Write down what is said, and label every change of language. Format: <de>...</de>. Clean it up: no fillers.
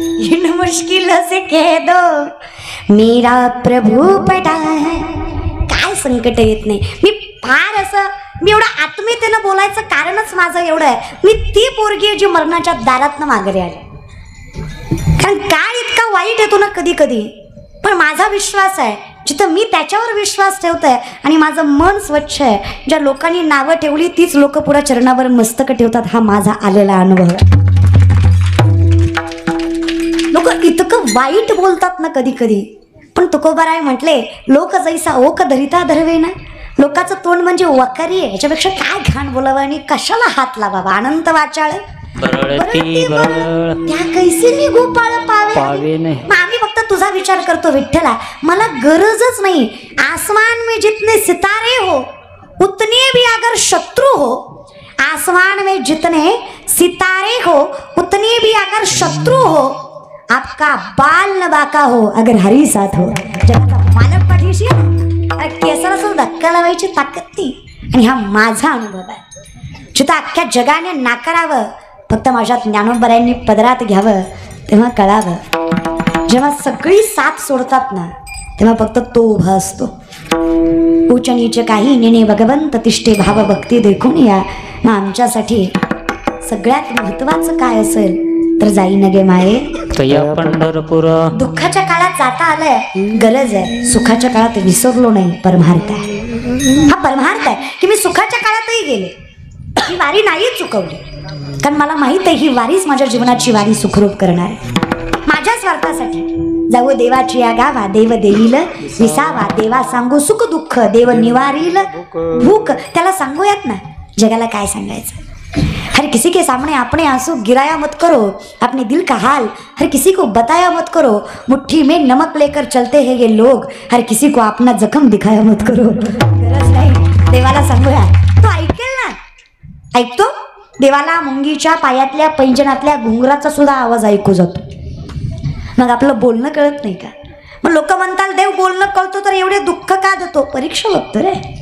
<hi>इन मुश्किलों से कह दो मेरा प्रभू बड़ा है.</hi> <mr>काय संकट येत नाही. मी फार असं मी एवढं आत्मीयतेनं बोलायचं कारणच माझं एवढं आहे. मी ती पोरगी आहे जी मरणाच्या दारातनं माघारी आली. कारण काळ इतका वाईट येतो ना कधी कधी, पण माझा विश्वास आहे जिथं मी त्याच्यावर विश्वास ठेवतोय आणि माझं मन स्वच्छ आहे. ज्या लोकांनी नावं ठेवली तीच लोक पुढे चरणावर मस्तक ठेवतात. हा माझा आलेला अनुभव आहे. लोक इतकं वाईट बोलतात ना कधी कधी, पण तुकोबाराय म्हटले लोक जैसा ओक धरिता धरवे ना. लोकांचं तोंड म्हणजे वकारी आहे. याच्यापेक्षा काय घाण बोलावं आणि कशाला हात लावावा. अनंत वाचाळ बरळती बरळ त्या कैसे मी गोपाळ पावे. पावे नाही. मग आम्ही फक्त तुझा विचार करतो विठ्ठला. मला गरजच नाही.</mr> <hi>आसमान में जितने सितारे हो उतने भी अगर शत्रु हो, आसमान में जितने सितारे हो उतने भी अगर शत्रु हो, आपका बाल न बाका हो अगर हरी साथ हो.</hi> <mr>जगाचा मालक पाठीशी केसाला सुद्धा धक्का लावायची ताकद ती. आणि हा माझा अनुभव आहे. जिथं अख्ख्या जगाने नाकारावं, फक्त माझ्या ज्ञानोबरायांनी पदरात घ्यावं तेव्हा कळावं. जेव्हा सगळी साथ सोडतात ना तेव्हा फक्त तो उभा असतो. उच्च नीच काही नेणे भगवंत तिष्ठे भाव भक्ती देखून या. मग आमच्यासाठी सगळ्यात महत्त्वाचं काय असेल तर जाईन गे माये. तया पंढरपूर. दुःखाच्या काळात जाता आलंय, गरज आहे. सुखाच्या काळात विसरलो नाही, परमार्थ आहे. हा परमार्थ आहे की मी सुखाच्या काळातही गेले, ही वारी नाही चुकवली, कारण मला माहित आहे ही वारीच माझ्या जीवनाची वारी सुखरूप करणार आहे. माझ्या स्वार्थासाठी जाऊ देवाची या गावा, देव देईल विसावा, देवा सांगू सुख दुःख, देव निवारील भूक. त्याला सांगूयात ना, जगाला काय सांगायचं.</mr> <hi>हर किसी के सामने अपने आंसू गिराया मत करो, अपने दिल का हाल हर किसी को बताया मत करो, मुट्ठी में नमक लेकर चलते हैं ये लोग, हर किसी को अपना जखम दिखाया मत करो.</hi> <mr>गरज नाही, देवाला सांगूया, तो ऐकेल ना. ऐकतो. देवाला मुंगीच्या पायातल्या पैंजणातल्या घुंगराचा सुद्धा आवाज ऐकू जातो. मग आपलं बोलणं कळत नाही का? मग लोक म्हणतात देव बोलणं कळतो तर एवढे दुःख का देतो? परीक्षा बघतो रे.</mr>